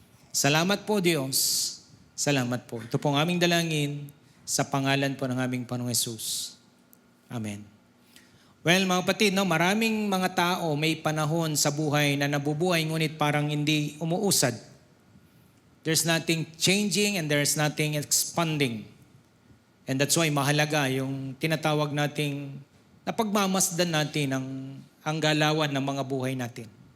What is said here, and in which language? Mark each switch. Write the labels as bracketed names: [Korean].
[Filipino] Salamat po, Diyos. Salamat po. Ito po ang aming dalangin sa pangalan po ng aming Panginoong Hesus. Amen. Well, mga kapatid, no, maraming mga tao may panahon sa buhay na nabubuhay ngunit parang hindi umuusad. [English] There's nothing changing and there's nothing expanding. And that's why [Filipino] mahalaga yung tinatawag nating napagmamasdan natin ang galawan ng mga buhay natin.